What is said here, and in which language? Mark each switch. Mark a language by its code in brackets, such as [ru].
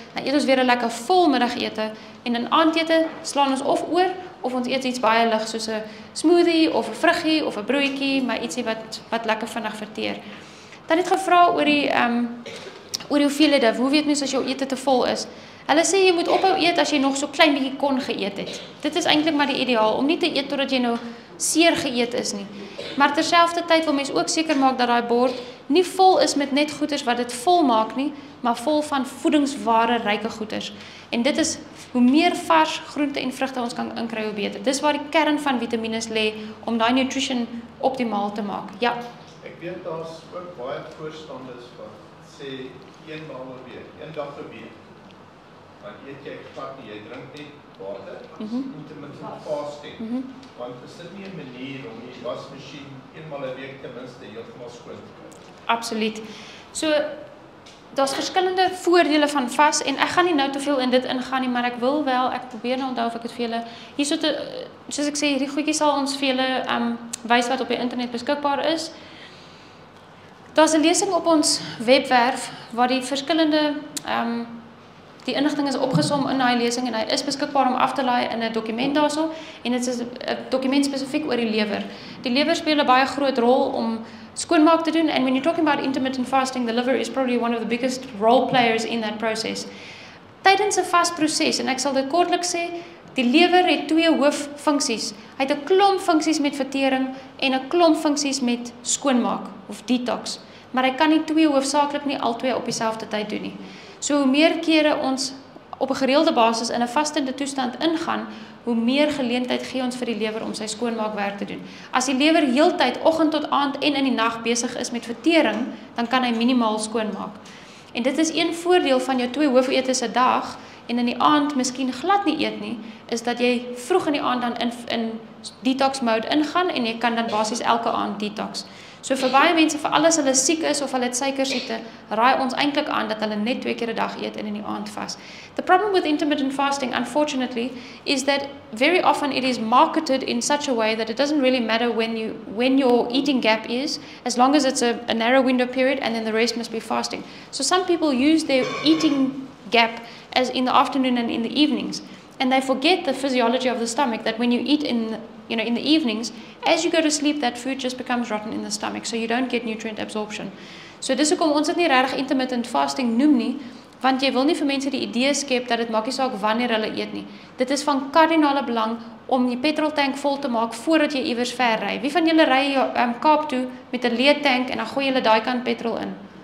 [af] Dan eet ons weer 'n lekker vol middagete en in aandete slaan ons of oor of ons eet iets baie lig soos 'n smoothie of 'n vruggie of 'n broodjie, maar ietsie wat lekker vinnig verteer. Dan het gevra oor die hoeveelhede. Hoe weet mens as jou ete te vol is? Hulle sê jy moet ophou eet as jy nog so klein bietjie kon geëet het. Dit is eintlik maar die ideaal om nie te eet totdat jy nou seer geëet is nie. Maar terselfdertyd wil mens ook seker maak dat daai bord nie vol is met net goeders wat dit vol maak nie, maar vol van voedingsware ryke goeders. En dit is hoe meer vars groente en vrugte ons kan inkry, hoe beter. Dis waar die kern van vitamines lê om daai nutrition optimaal te maak. Ja. Ek weet daar's ook baie voorstanders wat sê eenmaal 'n week, een dag 'n week. Want eet jy glad nie, jy drink net water. Intermittent fasting. Want is dit nie 'n manier om die wasmasjien eenmaal 'n week ten minste heeltemal skoon te kry? Absoluut. So daar's verskillende voordele van vas en ek gaan nie nou te veel in dit ingaan nie, maar ek wil wel, ek probeer nou onthou of ek dit vir julle hierso soos ek sê, hierdie goedjies sal ons vir julle wys wat op die internet beskikbaar is. Daar's 'n lesing op ons webwerf waar die verskillende die inligting is opgesom in daai lesing en hy is beskikbaar om af te laai in 'n dokument daarso en dit is 'n dokument spesifiek oor die lewer. Die lewer speel 'n baie groot rol om skoonmaak te doen [en] and when you're talking about intermittent fasting, the liver is probably one of the biggest role players in that process. [af] Tydens 'n vasproses en ek sal dit kortliks sê, die lewer het 2 hooffunksies. Hy het 'n klomp funksies met vertering en 'n klomp funksies met skoonmaak of detox. Maar hy kan nie 2 hoofsaaklik nie albei op dieselfde tyd doen nie. So hoe meer kere ons op 'n gereelde basis in 'n vastende toestand ingaan, hoe meer geleentheid gee ons vir die lewer om sy skoonmaakwerk te doen. As die lewer heeltyd oggend tot aand en in die nag besig is met vertering, dan kan hy minimaal skoonmaak. En dit is een voordeel van jou 2 hoofeletes 'n dag en in die aand miskien glad nie eet nie, is dat jy vroeg in die aand dan in detox mode ingaan en jy kan dan basies elke aand detox. So vir baie mense, vir alles hulle siek is of hulle het suikersiekte, raai ons eintlik aan dat hulle net 2 keer 'n dag eet en in die aand vas. [en] The problem with intermittent fasting, unfortunately, is that very often it is marketed in such a way that it doesn't really matter when your eating gap is, as long as it's a narrow window period and then the rest must be fasting. So some people use their eating gap as in the afternoon and in the evenings. And they forget the physiology of the stomach, that when you eat in the evenings, as you go to sleep, that food just becomes rotten in the stomach, so you don't get nutrient absorption. [af] So dis hoekom ons dit nie regtig intermittent fasting noem nie, want jy wil nie vir mense die idee skep dat dit maak nie saak wanneer hulle eet nie. Dit is van kardinale belang om die petroltank vol te maak voordat jy iewers ver ry. Wie van julle ry Kaap toe met 'n leë tank en dan gooi julle daai kant petrol in?